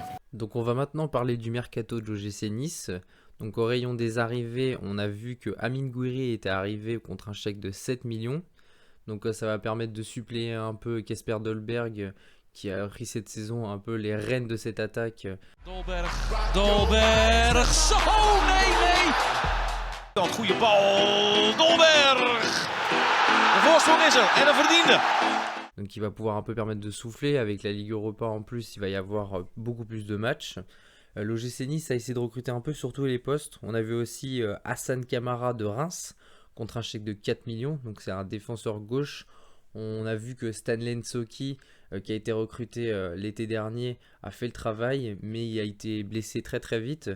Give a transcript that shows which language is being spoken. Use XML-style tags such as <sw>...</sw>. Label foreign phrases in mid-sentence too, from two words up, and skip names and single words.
<fr>Donc on va maintenant parler du mercato de l'OGC Nice. Donc au rayon des arrivées, on a vu que Amine Gouiri était arrivé contre un chèque de 7 millions. Donc ça va permettre de suppléer un peu Kasper Dolberg qui a pris cette saison un peu les rênes de cette attaque.</fr> <nl>Dolberg. Oh nee. Dan goede bal. Dolberg. De voorsprong is er en een verdiende.</nl> <fr>Donc il va pouvoir un peu permettre de souffler. Avec la Ligue Europa en plus, il va y avoir beaucoup plus de matchs. L'OGC Nice a essayé de recruter un peu sur tous les postes. On a vu aussi Hassan Kamara de Reims contre un chèque de 4 millions. Donc c'est un défenseur gauche. On a vu que Stanley Nsoki, qui a été recruté l'été dernier, a fait le travail, mais il a été blessé très très vite.</fr>